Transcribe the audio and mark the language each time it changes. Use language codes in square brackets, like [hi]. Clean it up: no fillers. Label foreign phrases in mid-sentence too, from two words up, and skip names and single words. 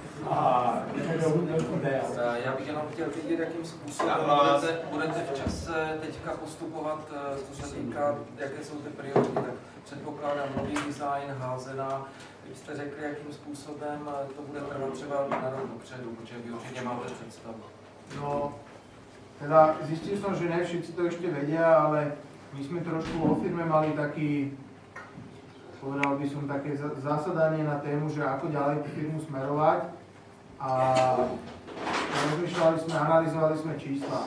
[cs] Já bych jenom chtěl vidět, jakým způsobem budete v čase teďka postupovat, co se týká, jaké jsou ty priority. Tak předpokládám nový design, házená. Když jste řekli, jakým způsobem to bude trvat třeba na rok dopředu, protože vy určitě máte představu. [sk] No, teda zistil som, že ne všetci to ešte vedia, ale my sme trošku vo firme mali taký, povedal by som, také zasadanie na tému, že ako ďalej tú firmu smerovať. A rozmýšľali sme, analyzovali sme čísla.